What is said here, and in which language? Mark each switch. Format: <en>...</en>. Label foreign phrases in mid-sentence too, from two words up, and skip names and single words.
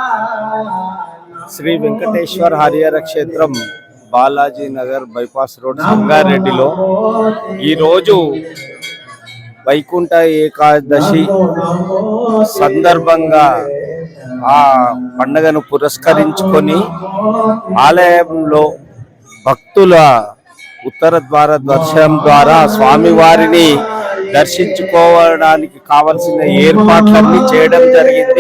<te>श्री वेंकटेश्वर हरिहर क्षेत्रम बालाजी नगर</te> <en>bypass road</en> <te>संगारेड्डिलो ఈ రోజు వైకుంఠ ఏకాదశి సందర్భంగా ఆ పండుగను పురస్కరించుకొని ఆలయంలో భక్తుల ఉత్తర ద్వార దర్శనం ద్వారా స్వామివారిని దర్శించుకోవడానికి కావలసిన ఏర్పాట్లన్నీ చేయడం జరిగింది.</te>